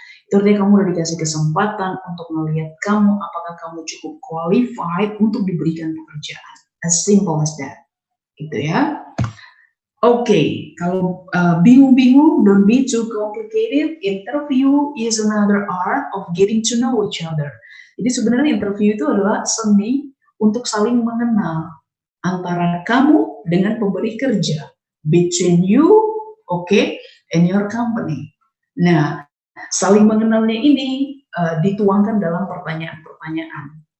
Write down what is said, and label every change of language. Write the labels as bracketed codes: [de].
[id] Itu artinya kamu udah dikasih kesempatan untuk melihat kamu apakah kamu cukup qualified untuk diberikan pekerjaan. [en] As simple as that, [id] gitu ya. Oke, kalau bingung-bingung, [en] don't be too complicated. Interview is another art of getting to know each other. [id] Jadi sebenarnya interview itu adalah seni untuk saling mengenal antara kamu dengan pemberi kerja, [en] between you, okay, and your company. [id] Nah, saling mengenalnya ini dituangkan dalam pertanyaan-pertanyaan.